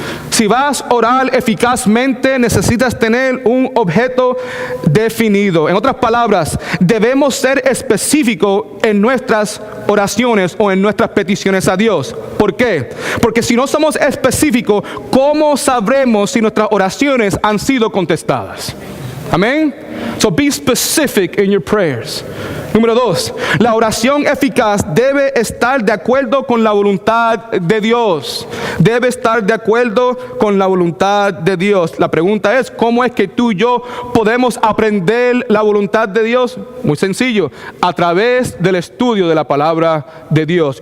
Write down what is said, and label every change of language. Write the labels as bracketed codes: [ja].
[es] Si vas a orar eficazmente, necesitas tener un objeto definido. En otras palabras, debemos ser específicos en nuestras oraciones o en nuestras peticiones a Dios. ¿Por qué? Porque si no somos específicos, ¿cómo sabremos si nuestras oraciones han sido contestadas? Amén. [en] So be specific in your prayers. [es] Número 2, la oración eficaz debe estar de acuerdo con la voluntad de Dios. Debe estar de acuerdo con la voluntad de Dios. La pregunta es, ¿cómo es que tú y yo podemos aprender la voluntad de Dios? Muy sencillo, a través del estudio de la palabra de Dios.